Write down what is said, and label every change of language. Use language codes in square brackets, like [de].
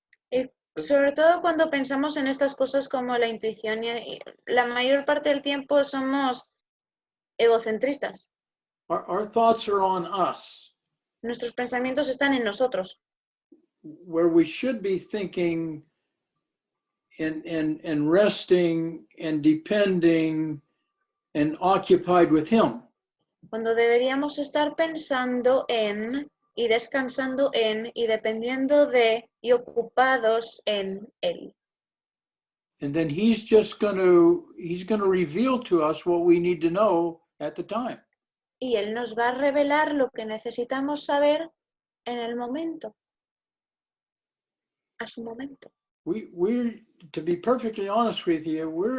[es] Y sobre todo cuando pensamos en estas cosas como la intuición, y la mayor parte del tiempo somos egocentristas. [en] Our thoughts are on us, [es] Nuestros pensamientos están en nosotros, [en] where we should be thinking and resting and depending and occupied with Him. [es] cuando deberíamos estar pensando en y descansando en y dependiendo de y ocupados en Él. [en] And then he's going to reveal to us what we need to know at the time. [es] Y Él nos va a revelar lo que necesitamos saber en el momento, a su momento. [en] We're to be perfectly honest with you,